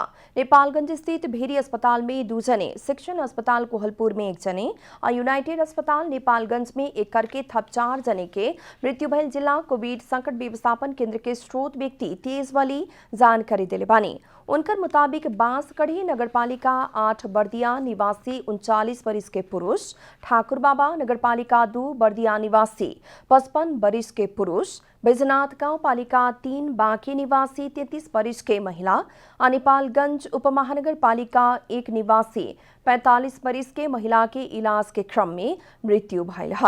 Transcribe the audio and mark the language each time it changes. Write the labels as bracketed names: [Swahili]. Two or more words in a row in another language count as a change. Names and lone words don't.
[Bhojpuri] नेपालगंज स्थित भेरी अस्पताल में 2 जने, सेक्शन अस्पताल कोहलपुर में 1 जने और यूनाइटेड अस्पताल नेपालगंज में 1 करके थप 4 जने के मृत्यु भइल जिला कोविड संकट व्यवस्थापन केंद्र के स्रोत व्यक्ति तेजवाली जानकारी दिले बानी। उनकर मुताबिक बांसकड़ी नगरपालिका 8 बर्दिया निवासी 39 वर्ष के पुरुष, ठाकुर बाबा नगरपालिका 2 बर्दिया निवासी 55 वर्ष के पुरुष, बैजनाथ गांव पालिका 3 बांकी निवासी 33 वर्ष के महिला, नेपालगंज उपमहानगर पालिका 1 निवासी 45 वर्ष के महिला के इलाज के क्रम में मृत्यु भइल ह।